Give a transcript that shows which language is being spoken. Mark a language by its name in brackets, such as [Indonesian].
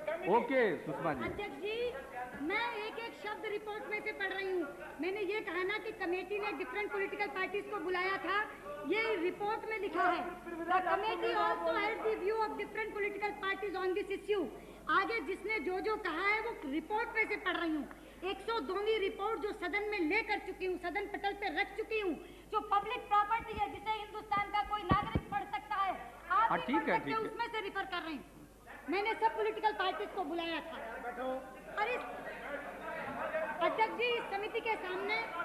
[Hindi] Okay, Sushma ji. अध्यक्ष जी, मैं एक एक शब्द रिपोर्ट में से पढ़ रही हूँ। मैंने ये कहा ना कि कमेटी ने डिफरेंट पॉलिटिकल पार्टीज को बुलाया था, ये रिपोर्ट में लिखा है। [English] The committee also held the view of different political parties on this issue. [Hindi] आगे जिसने जो कहा है वो रिपोर्ट में से पढ़ रही हूँ। 102वीं रिपोर्ट जो सदन में लेकर चुकी हूँ, सदन पटल पे रख चुकी हूँ, जो पब्लिक प्रॉपर्टी है, जिसे हिंदुस्तान का कोई नागरिक पढ़ सकता है, आप भी पढ़ सकते हैं, उसमें से रिफर कर रहे हैं। मैंने सब पॉलिटिकल पार्टीज को बुलाया था और इस अध्यक्ष जी, इस समिति के सामने